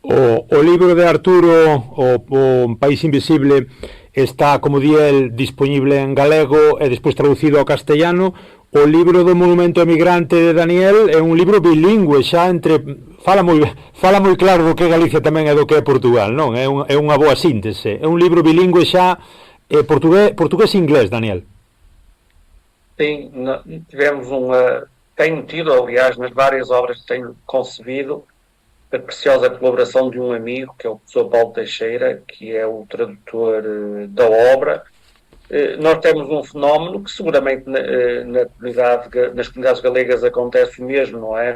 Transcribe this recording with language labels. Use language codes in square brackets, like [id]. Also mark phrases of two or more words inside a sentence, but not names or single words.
[gl] O libro de Arturo, o País Invisible, está, como di el, disponible en galego e despois traducido ao castellano. O libro do Monumento Emigrante de Daniel é un libro bilingüe, xa entre fala moi claro do que é Galicia tamén e do que é Portugal, non? É unha boa síntese. É un libro bilingüe xa portugués e inglés, Daniel. [pt] Sim, tivemos tenho tido, aliás, nas várias obras que tenho concebido, a preciosa colaboração de um amigo, que é o professor Paulo Teixeira, que é o tradutor da obra. Nós temos um fenómeno que seguramente nas comunidades galegas acontece mesmo, não é?